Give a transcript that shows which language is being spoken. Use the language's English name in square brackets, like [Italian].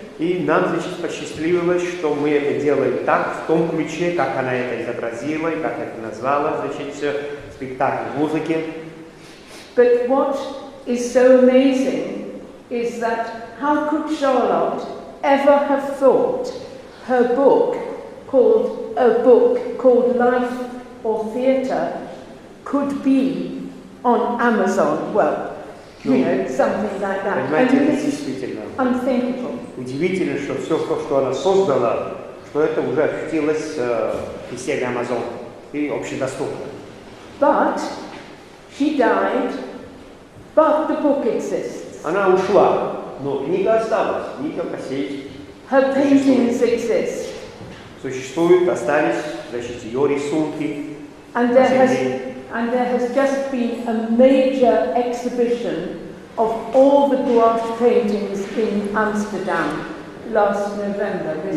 [Russian] И нам, значит, посчастливилось, что мы это делаем так, в том ключе, как она это изобразила и как это назвала, значит, спектакль музыки. [English] But what is so amazing is that how could Charlotte ever have thought her book called Life or Theatre could be on Amazon? Well, you know, something like that. [Russian] Понимаете, это действительно [English] Unthinkable. [Russian] удивительно, что все то, что она создала, что это уже ощутилось в системе Amazon и общедоступно. [English] But she died, but the book exists. [Russian] Она ушла, но книга осталась, книга по сей [English] Her paintings exist. [Russian] существуют, остались, значит, ее рисунки. [English] And there has just been a major exhibition of all the gouache paintings in Amsterdam last November.